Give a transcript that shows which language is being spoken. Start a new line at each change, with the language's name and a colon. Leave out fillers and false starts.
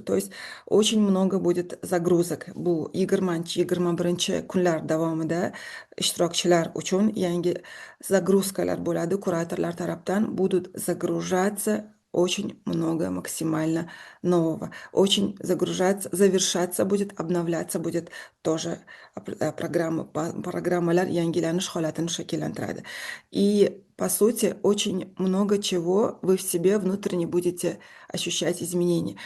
Russian: То есть очень много будет загрузок.
Uzbek: Bu 20-21 kunlar davomida ishtirokchilar uchun yangi загрузкалар bo'ladi. Kuratorlar tarafdan
Russian: будут загружаться очень много максимально нового. Очень загружаться, завершаться будет, обновляться будет тоже программалар
Uzbek: yangilanish holatini shakllantiradi.
Russian: И по сути, очень много чего вы в себе внутренне будете ощущать изменения.